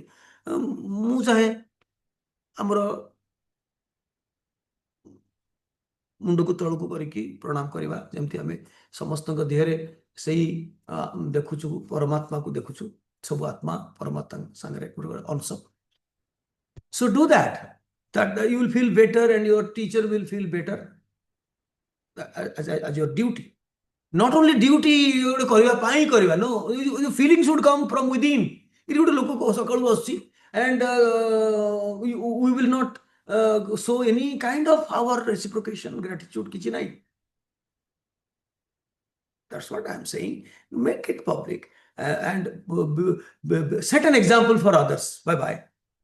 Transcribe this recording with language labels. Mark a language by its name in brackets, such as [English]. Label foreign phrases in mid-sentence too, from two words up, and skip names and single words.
[Odia] ମୁଁ ଚାହେଁ ଆମର ମୁଣ୍ଡକୁ ତଳକୁ କରିକି ପ୍ରଣାମ କରିବା, ଯେମିତି ଆମେ ସମସ୍ତଙ୍କ ଦେହରେ ସେଇ ଦେଖୁଛୁ, ପରମାତ୍ମାକୁ ଦେଖୁଛୁ। ସବୁ ଆତ୍ମା ପରମାତ୍ମା ସାଙ୍ଗରେ ଗୋଟେ ଅଂଶ। [English] So do that. That you will feel better and your teacher will feel better as your duty. Not only duty [Odia] ଗୋଟେ କରିବା ପାଇଁ କରିବା, [English] no, feeling should come from within. [Odia] ଏଠି ଗୋଟେ ଲୋକ ସକାଳୁ ଆସୁଛି [English] and we will not show any kind of our reciprocation, gratitude, [Odia] କିଛି ନାହିଁ. [English] That's what I'm saying. Make it public and set an example for others. Bye bye.